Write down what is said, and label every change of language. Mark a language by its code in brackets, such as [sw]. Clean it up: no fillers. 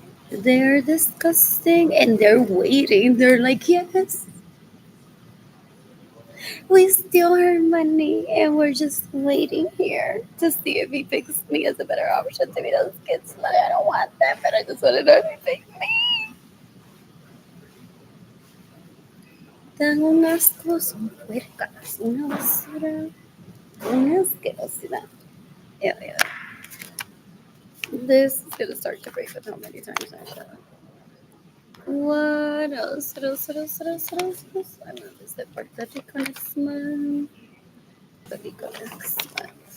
[en] They're disgusting and they're waiting. They're like, yes. We steal her money and we're just waiting here to see if he picks me as a better option to be those kids' money. I don't want them, but I just want to know if he picks me. [es] Dan un asco, son puercas, una basura, una asquerosidad. [en] Yeah. This is gonna start to break with how many times I shut up. What else? What else? What else? What else? What else? What else? I want to visit Puerto Rico next month. Puerto Rico next month.